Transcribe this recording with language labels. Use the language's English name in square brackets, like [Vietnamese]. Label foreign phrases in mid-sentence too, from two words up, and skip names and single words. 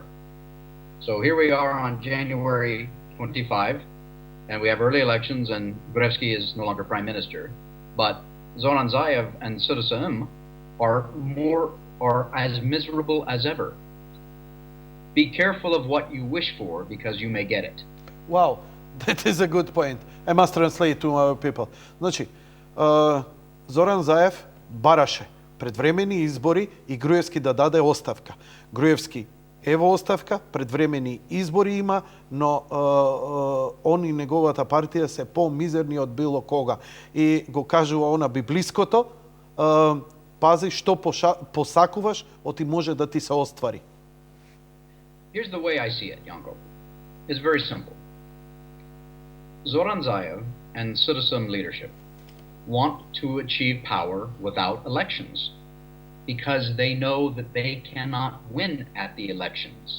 [English] So here we are on January 25, and we have early elections and Gruevski is no longer prime minister. But Zoran Zaev and Citizen are as miserable as ever. Be careful of what you wish for because you may get it. Wow, that is a good point. I must translate to our people. [Macedonian] Значи, Зоран Заев бараше предвремени избори и Груевски да даде оставка. Груевски ево оставка, предвремени избори има, но он и неговата партија се по-мизерни од било кога. И го кажува она библиското, пази што посакуваш, оти може да ти се оствари. [English] Here's the way I see it, Janko. It's very simple. Zoran Zaev and citizen leadership want to achieve power without elections because they know that they cannot win at the elections.